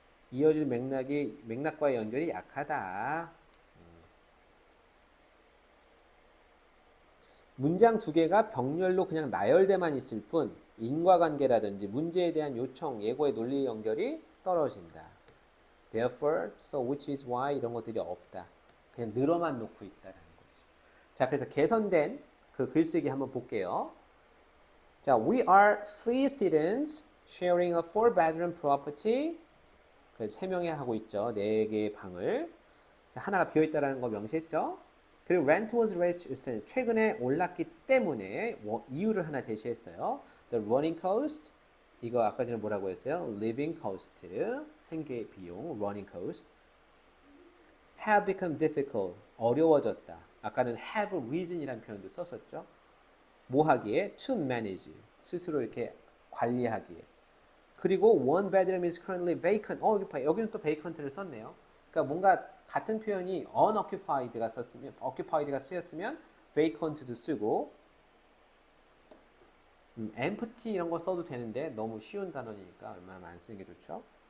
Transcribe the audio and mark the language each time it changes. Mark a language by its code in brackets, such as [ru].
[ko] 이어질 맥락과의 연결이 약하다. 문장 두 개가 병렬로 그냥 나열돼만 있을 뿐 인과관계라든지 문제에 대한 요청, 예고의 논리 연결이 떨어진다. Therefore, so, which is why 이런 것들이 없다. 그냥 늘어만 놓고 있다라는 거지. 자, 그래서 개선된 그 글쓰기 한번 볼게요. [en] 자, we are three students sharing a four-bedroom property. [ko] 그 세 명이 하고 있죠. 네 개의 방을. 자, 하나가 비어 있다라는 거 명시했죠. 그리고 [en] rent was raised [ko] 최근에 올랐기 때문에 이유를 하나 제시했어요. [en] The running cost [ko] 이거 아까 전에 뭐라고 했어요? [en] living cost [ko] 생계 비용 [en] running cost have become difficult [ko] 어려워졌다. 아까는 have reason이라는 표현도 썼었죠. 뭐 하기에? [en] to manage [ko] 스스로 이렇게 관리하기에. [en] 그리고 one bedroom is currently vacant. [ko] 여기는 또 vacant를 썼네요. 그러니까 뭔가 같은 표현이 unoccupied가 썼으면, occupied가 쓰였으면 vacant도 쓰고, empty 이런 거 써도 되는데 너무 쉬운 단어니까 얼마나 안 쓰는 게 좋죠.